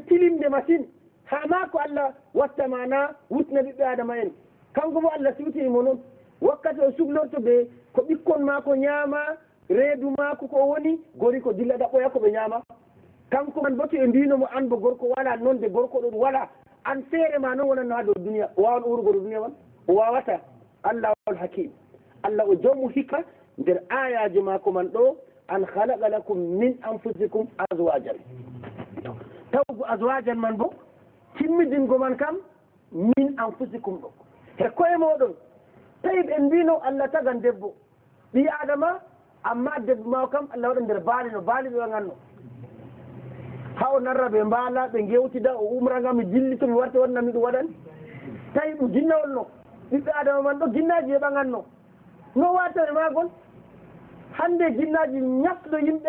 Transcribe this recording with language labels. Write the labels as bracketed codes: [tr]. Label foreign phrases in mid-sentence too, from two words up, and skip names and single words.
[ff] tilinde machine ha maako Allah wattama na wutna ɓiɓɓe adama en kanko bo Allah siwtinimo noon wakkati o suhlorto ɓe ko ɓikkon maako ñaama reedu maako ko woni gori ko dilla ɗaɓɓoya ko ɓe ñaama kanko man boto e mbinomo an bo gorko wala noon de gorko ɗon wala an feere ma noon wonanno ha dow duniya o wawan urugo dow duniya man o wawata Allah wal hakim Allah o jawmu hikka nder ayaji maako man ɗo [ar] أن خلق لكم من أنفسكم أزواجا [ff] tawgu azwajan man bo timmidingo man kam [ar] من أنفسكم [ff] ɗo e koye moɗon tawi ɓe mbino Allah tagan debbo ɓi adama amma debbo ma kam Allah waɗa nder baali no baali ɓe waganno ha o narra ɓe mbaala ɓe gewtida o umra ngam mi dilli to mi warta wonnami ɗum waɗan tawi ɗum ginnawol no ɓiɓɓe adama man ɗo ginnaji e ɓaganno no watare magol hande ginnaji ñasɗo yimɓe